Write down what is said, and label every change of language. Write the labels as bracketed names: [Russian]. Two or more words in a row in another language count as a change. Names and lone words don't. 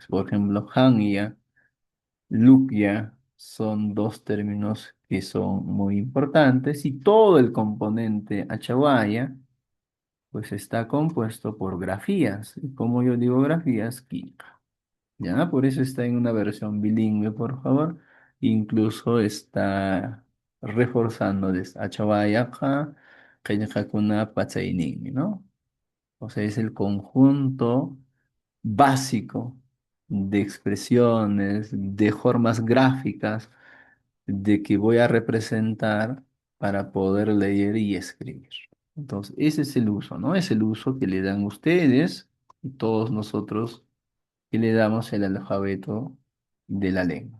[Spanish] Por ejemplo, hanya, lukya son dos términos que son muy importantes y todo el componente achawaya pues está compuesto por grafías. Y como yo digo grafías, química. ¿Ya? Por eso está en una versión bilingüe, por favor. Incluso está reforzando desde achawaya ja, [Quechua] kuna patsainin, [Spanish] ¿no? O sea, es el conjunto básico de expresiones, de formas gráficas de que voy a representar para poder leer y escribir. Entonces, ese es el uso, ¿no? Es el uso que le dan ustedes y todos nosotros que le damos el alfabeto de la lengua.